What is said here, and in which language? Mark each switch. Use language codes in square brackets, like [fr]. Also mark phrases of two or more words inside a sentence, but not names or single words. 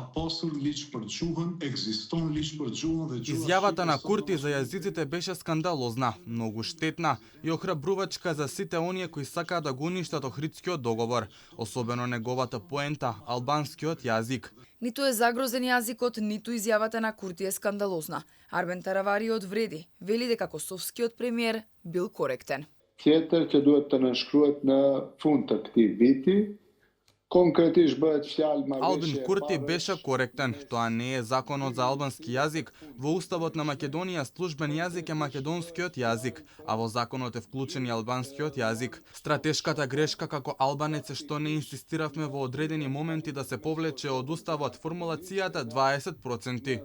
[mk] Изјавата на Курти за јазиците беше скандалозна, многу штетна и охрабрувачка за сите оние кои сакаат да го уништат Охридскиот договор, особено неговата поента албанскиот јазик. Ниту е загрозен јазикот, ниту изјавата на Курти е скандалозна. Арбен Таравари одвреди, вели дека косовскиот премиер бил коректен. [sq] Tjetër që duhet të nënshkruhet në fund të këtij viti, konkretisht bëhet fjalë [mk] Албин Курти беше коректен. Тоа не е законот за албански јазик. Во уставот на Македонија службен јазик е македонскиот јазик, а во законот е вклучен и албанскиот јазик. Стратешката грешка како албанец е што не инсистиравме во одредени моменти да се повлече од уставот формулацијата 20%.